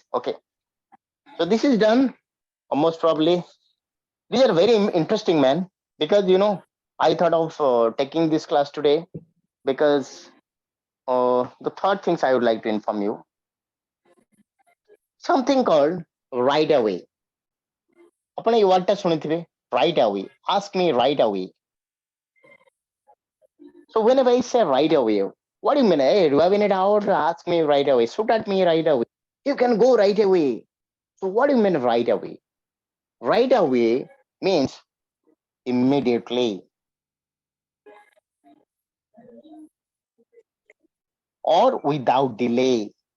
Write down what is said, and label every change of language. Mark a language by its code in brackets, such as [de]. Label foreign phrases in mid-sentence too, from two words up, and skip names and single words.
[en] Okay. So this is done. Most probably, these are very interesting, man. Because I thought of taking this class today because the third things I would like to inform you. Something called right away. [or] ଆପଣ ଏଇ ୱାର୍ଡଟା ଶୁଣିଥିବେ [en] right away. Ask me right away. So whenever I say right away, what do you mean? Hey, do you have any doubt? Ask me right away. Shoot at me right away. You can go right away. So what do you mean right away? Right away means immediately or without delay.